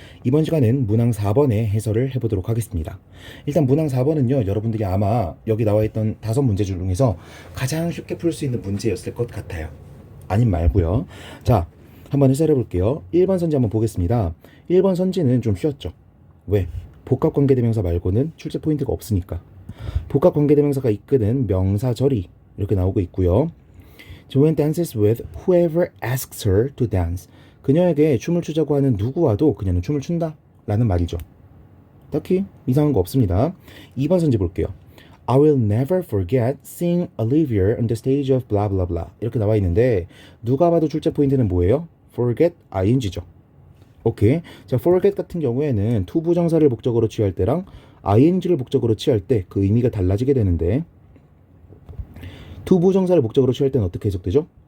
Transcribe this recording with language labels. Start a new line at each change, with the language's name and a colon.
Korean: 이번 시간은 문항 4번의 해설을 해보도록 하겠습니다. 일단 문항 4번은요, 여러분들이 아마 여기 나와 있던 5문제 중에서 가장 쉽게 풀 수 있는 문제였을 것 같아요. 아님 말고요. 자, 한번 해설해 볼게요. 1번 선지 한번 보겠습니다. 1번 선지는 좀 쉬웠죠. 왜? 복합관계대명사 말고는 출제 포인트가 없으니까. 복합관계대명사가 이끄는 명사절이 이렇게 나오고 있고요.
English: Joanne dances with whoever asks her to dance.
Korean: 그녀에게 춤을 추자고 하는 누구와도 그녀는 춤을 춘다 라는 말이죠. 딱히 이상한 거 없습니다. 2번 선지 볼게요.
English: I will never forget seeing Olivia on the stage of blah blah blah.
Korean: 이렇게 나와 있는데 누가 봐도 출제 포인트는 뭐예요? forget ing죠. 오케이. 자, forget 같은 경우에는 to 부정사를 목적으로 취할 때랑 ing를 목적으로 취할 때 그 의미가 달라지게 되는데, to 부정사를 목적으로 취할 때는 어떻게 해석되죠?